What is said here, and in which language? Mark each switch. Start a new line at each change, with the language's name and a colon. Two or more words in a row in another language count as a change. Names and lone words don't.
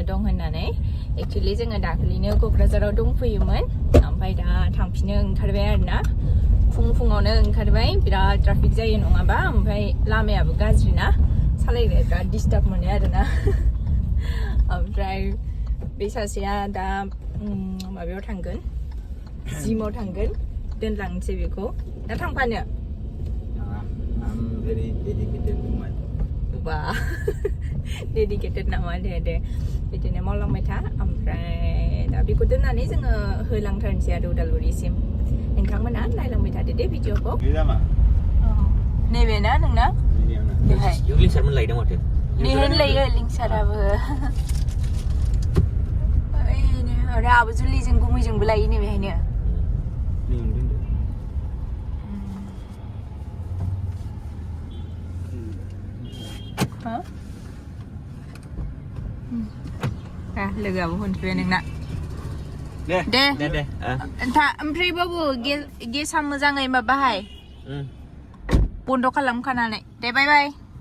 Bodo: दं होननानै एक्चुअली जोङो दाखालिनो क'क्राझाराव दंफैयोमोन ओमफ्राय दा थांफिनो ओंखारबाय आरोना फुङावनो ओंखारबाय बिराद ट्राफिक जायो नङाबा ओमफ्राय लामायाबो गाज्रि ना सालायनो बिराद डिस्टार्ब मोनो आरोना ओमफ्राय बे सासेया दा माबायाव थांगोन जिमाव थांगोन दोनलांनोसै बेखौ दा थांफानो
English: very dedicated woman.
Bodo: Wah, dedicated nama deh. Bidiनो मावलांबाय था ओमफ्राय दा बेखौ दोननानै जोङो होलांथारनोसै आरो उदालगुरिसिम नोंथांमोना नायलांबाय थादो दे भिडिअखौ नैबे ना नोंना बेहाय लिंसारमोन लायदों माथो नेहोन लायो लिंसाराबो आरो आबो जुलिजों गुमैजोंबो लायो नै बेहायनो लोगोआबो मोनफैबाय नोंना दे ओमफ्राय बाबु गेसा मोजाङै माबाहाय बन्द खालामखानानै दे बाय बाय